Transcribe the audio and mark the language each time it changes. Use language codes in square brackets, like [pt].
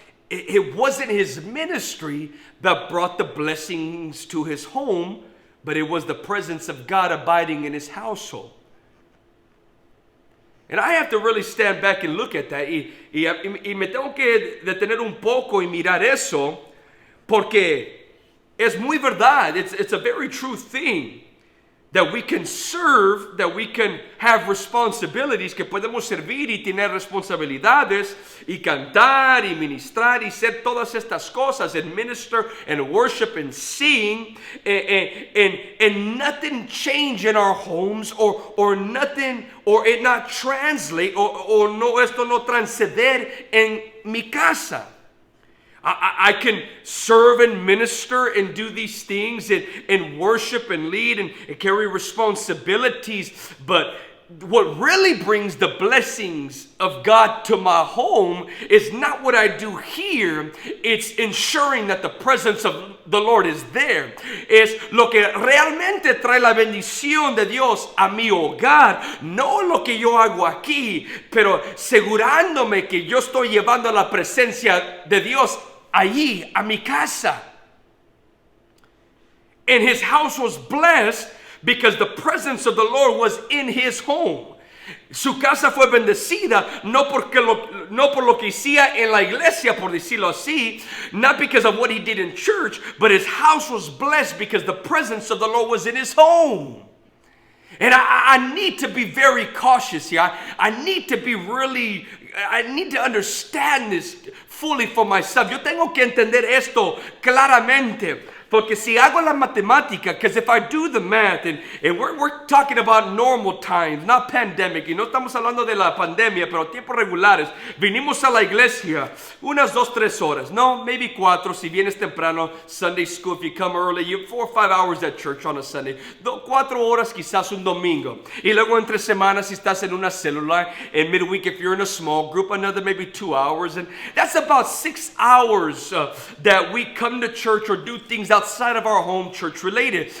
[en] it wasn't his ministry that brought the blessings to his home, but it was the presence of God abiding in his household. And I have to really stand back and look at that. [es] Y me tengo que detener un poco y mirar eso, porque es muy verdad. [en] It's a very true thing. That we can serve, that we can have responsibilities, [es] que podemos servir y tener responsabilidades, y cantar, y ministrar, y hacer todas estas cosas, [en] and minister, and worship, and sing, and nothing change in our homes, or nothing, or it not translate, or no, [es] esto no transceder en mi casa. [en] I can serve and minister and do these things and worship and lead and carry responsibilities. But what really brings the blessings of God to my home is not what I do here. It's ensuring that the presence of the Lord is there. [es] Es lo que realmente trae la bendición de Dios a mi hogar. No lo que yo hago aquí, pero asegurándome que yo estoy llevando la presencia de Dios allí, a mi casa. [en] And his house was blessed because the presence of the Lord was in his home. [es] Su casa fue bendecida no por lo que hacía en la iglesia, por decirlo así, [en] not because of what he did in church, but his house was blessed because the presence of the Lord was in his home. And I need to be very cautious here. I need to understand this fully for myself. [es] Yo tengo que entender esto claramente. Porque si hago la matemática, [en] because if I do the math, and we're talking about normal times, not pandemic, [es] y no estamos hablando de la pandemia, pero tiempos regulares, vinimos a la iglesia unas 2-3 horas, no, [en] maybe 4, [es] si vienes temprano, [en] Sunday school, if you come early, you 4 or 5 hours at church on a Sunday, [es] 4 horas quizás un domingo, y luego entre semanas si estás en una célula, [en] and midweek if you're in a small group, another maybe 2 hours, and that's about 6 hours that we come to church or do things outside of our home, church related.